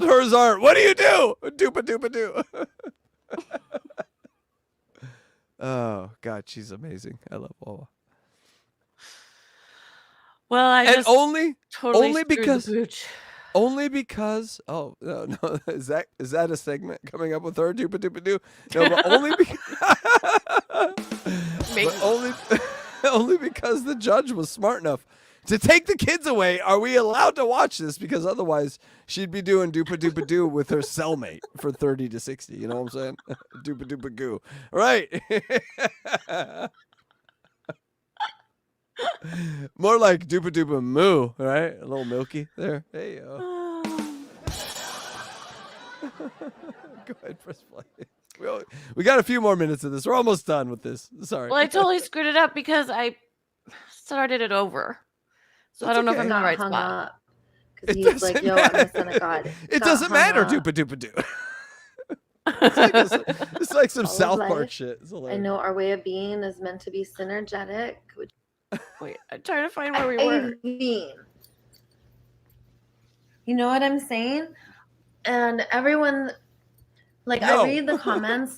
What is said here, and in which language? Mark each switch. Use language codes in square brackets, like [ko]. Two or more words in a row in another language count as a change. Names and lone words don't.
[en] Hers aren't. What do you do? Dupa dupa do. Oh, God, she's amazing. I love Wawa. Well, I and just only because oh no is that a segment coming up with her dupa dupa doo? No, but only because only because the judge was smart enough to take the kids away. Are we allowed to watch this? Because otherwise she'd be doing dupa dupa doo with her cellmate for 30 to 60. You know what I'm saying? Dupa dupa goo. Right. More like dupa dupa moo, right? A little milky there. Hey, yo. Go ahead, press play. We got a few more minutes of this. We're almost done with this. Sorry. Well, I totally screwed it up because I started it over. So I don't know if I'm in the right spot. Because he's like, yo, I'm the son of God. It doesn't matter, dupa dupa doo. It's like some South Park shit. I know our way of being is meant to be synergetic. Wait, I'm trying to find where we were. You know what I'm saying? And everyone, like, I read the comments.